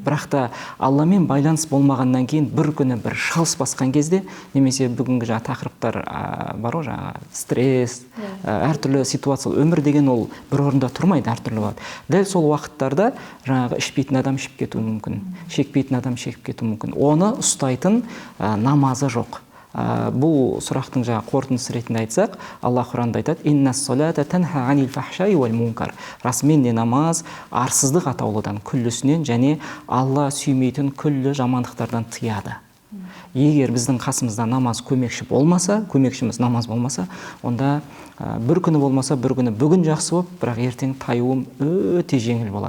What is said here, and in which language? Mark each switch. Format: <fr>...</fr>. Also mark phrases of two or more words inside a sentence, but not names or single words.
<kk>Бірақ та Алламен байланыс болмағаннан кейін бір күні бір шалыс басқан кезде, немесе бүгінгі жаңа тақырыптар бар ғой, жаңа стресс, әртүрлі ситуация, өмір деген ол бір орында тұрмайды, әртүрлі болады. Дәл сол уақыттарда жаңағы ішпейтін адам ішіп кетуі мүмкін, шекпейтін адам шекіп кетуі мүмкін. Оны ұстайтын намазы жоқ. Бұл сұрақтың жаңа қорытындысы ретінде айтсақ, Алла Құранда айтады:</kk> <ar>"إن الصلاة تنهى عن الفحشاء والمنكر".</ar> <kk>Расымен де намаз арсыздық атаулыдан, күллісінен және Алла сүймейтін күллі жамандықтардан тыяды. Егер біздің қасымызда намаз көмекші болмаса, көмекшіміз намаз болмаса, онда бір күні болмаса, бір күні бүгін жақсы болып, бірақ ертең таюым өте жеңіл болады.</kk>